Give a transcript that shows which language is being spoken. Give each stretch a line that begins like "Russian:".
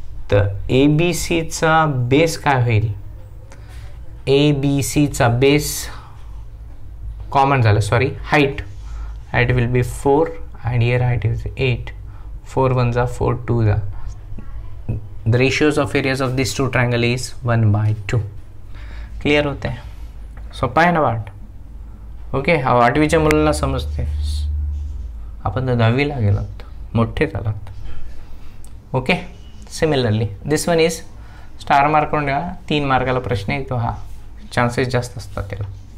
Marathi: तर ABC चा base काय होईल? ABC चा बेस कॉमन झालं, sorry height will be 4 and here height is 8, 4 1 जा 4 2 जा।
English: The ratios of areas of these two triangle is 1/2।
Marathi: Clear होते हैं? सोपा आहे ना वाट? ओके हा 8वीच्या मुलांना समजते, आपण तर 10वीला गेलात, मोठे झालात। Okay similarly this one is star mark करून ठेवा, 3 मार्काला प्रश्न येतो हा, चान्सेस जास्त असतात त्याला।